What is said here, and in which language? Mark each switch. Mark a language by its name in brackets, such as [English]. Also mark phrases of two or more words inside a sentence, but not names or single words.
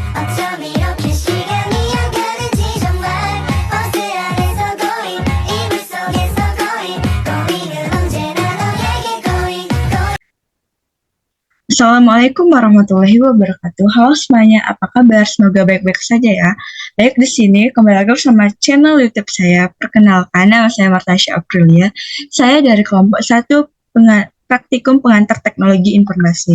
[Korean] 어쩜 이렇게 시간이 안 가는지 정말 버스 안에서 고잉 이불 속에서 고잉은 언제나 너에게 고잉. [Arabic] السلام عليكم ورحمة الله وبركاته. [Indonesian] Halo semuanya, apa kabar? Semoga baik-baik saja ya. Baik, di sini kembali lagi bersama channel YouTube saya. Perkenalkan, nama saya Martasya Aprilia. Saya dari kelompok 1 Praktikum Pengantar Teknologi Informasi.